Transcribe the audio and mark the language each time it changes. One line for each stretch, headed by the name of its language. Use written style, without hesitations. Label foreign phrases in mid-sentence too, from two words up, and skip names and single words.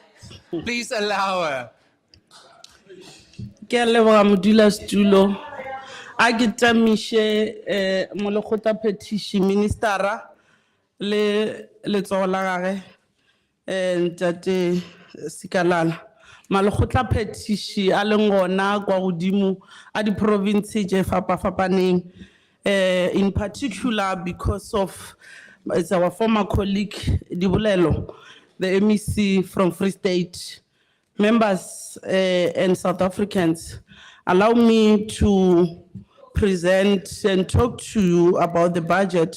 English: And Please allow her.
Northern Sotho: Ke a leboga modulasetulo. A ke tamiše molekgotla petition ministera le letsogo la gage ntate Zikalala. Malekgotla petition a leng gona kwa godimo a di-province tše fapafapaneng,
English: in particular because of it's our former colleague Dibulelo, the MEC from Free State. Members and South Africans, allow me to present and talk to you about the budget.